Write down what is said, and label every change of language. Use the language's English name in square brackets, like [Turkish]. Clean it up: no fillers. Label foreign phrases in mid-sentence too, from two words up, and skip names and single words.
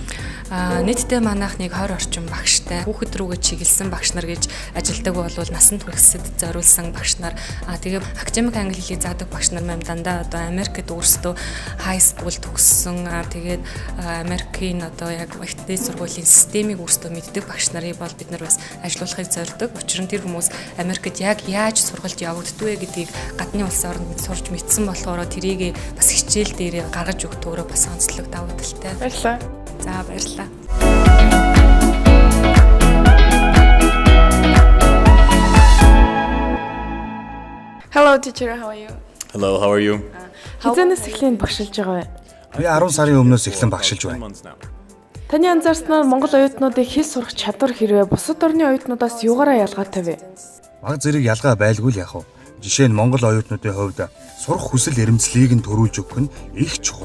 [Mongolian] нийтдээ манайх нэг 20 орчим багштай хүүхэд рүүгээ чиглэсэн багш нар гэж ажилдаг болвол насанд хүрэхэд зориулсан багш нар тэгээ академик англи хэлийг заадаг багш нар маань дандаа одоо Америкт өөрсдөө [English] high school [Mongolian] төгссөн тэгээд Америкийн одоо яг ихтэй сургуулийн системийг өөрсдөө мэддэг багш нарыг бол бид нар бас ажилуулахыг зорддог. Учир нь тэр хүмүүс Америкт яг яаж сургалт явагддгүй гэдгийг гадны улс орнд сурч мэдсэн болохоор тэрийг бас хичээл дээр гаргаж өгдөгөөрөө бас онцлог давуу талтай. Баярлалаа. За баярлалаа. [English] Hello teacher, how are you? Hello, how are you? [Mongolian] Хизэнээс эхлэн багшилж байгаа вэ? Би 10 сарын өмнөөс эхлэн багшилж байна. Таны анзаарснаар Монгол оюутнуудыг хэл сурах чадвар хэрвээ бусад орны оюутнуудаас юугаараа ялгаатай вэ? Баг зэрэг ялгаа байлгүй л яах вэ? Жишээ нь Монгол оюутнуудын хувьд сурах хүсэл эрмэлзлийг нь төрүүлж өгөх нь их чухал.